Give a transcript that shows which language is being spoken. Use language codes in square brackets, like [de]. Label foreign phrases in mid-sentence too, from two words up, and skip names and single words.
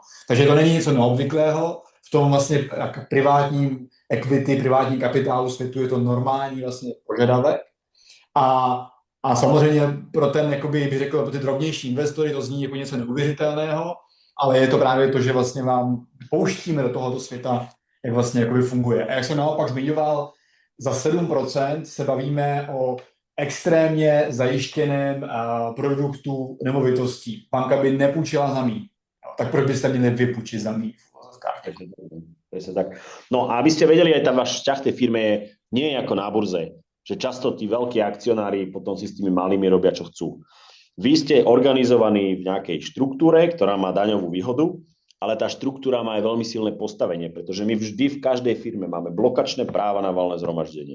[cs] Takže to není něco neobvyklého, v tom vlastně privátním equity, privátním kapitálu světu je to normální vlastně požadavek a samozřejmě pro ten, jakoby, bych řekl, pro ty drobnější investory to zní jako něco neuvěřitelného, ale je to právě to, že vlastně vám pouštíme do tohoto světa, jak vlastně jakoby funguje. A jak jsem naopak zmiňoval, za 7% se bavíme o extrémně zajištěném produktu nemovitostí. Banka by nepůjčila za mý. Tak proč byste měli vypůjčit za mý? [sk] Presne tak. No a aby ste vedeli, aj tam váš vzťah tej firme nie je ako na burze, že často tí veľkí akcionári potom si s tými malými robia, čo chcú. Vy ste organizovaní v nejakej štruktúre, ktorá má daňovú výhodu, ale tá štruktúra má aj veľmi silné postavenie, pretože my vždy v každej firme máme blokačné práva na valné zhromaždenie.